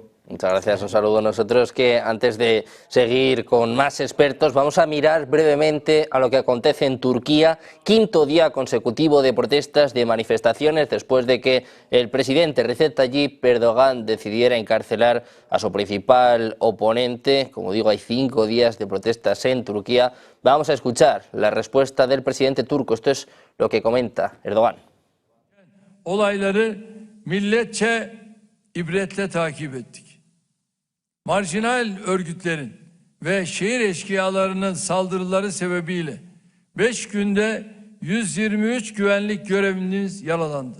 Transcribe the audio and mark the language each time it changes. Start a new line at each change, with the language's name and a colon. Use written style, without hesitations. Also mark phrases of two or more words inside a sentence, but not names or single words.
Spanish: Muchas gracias, un saludo. Nosotros que antes de seguir con más expertos vamos a mirar brevemente a lo que acontece en Turquía, quinto día consecutivo de protestas, de manifestaciones, después de que el presidente Recep Tayyip Erdogan decidiera encarcelar a su principal oponente. Como digo, hay 5 días de protestas en Turquía. Vamos a escuchar la respuesta del presidente turco. Esto es lo que comenta Erdogan.
Turkish: Olayları milletçe ibretle takip ettik. Marjinal örgütlerin ve şehir eşkıyalarının saldırıları sebebiyle 5 günde 123 güvenlik görevlimiz yaralandı.